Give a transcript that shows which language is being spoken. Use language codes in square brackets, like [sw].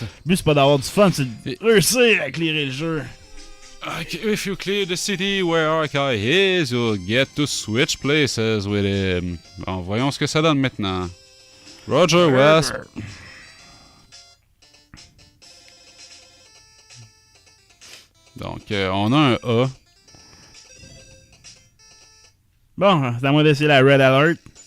[fr] Le but, c'est pas d'avoir du fun, c'est de réussir à éclairer le jeu. [en] Okay, if you clear the city where Hawkeye is, you'll get to switch places with him. [fr] Bon, voyons ce que ça donne maintenant. Roger West. Donc, on a un A. Bon, c'est à moi d'essayer la Red Alert.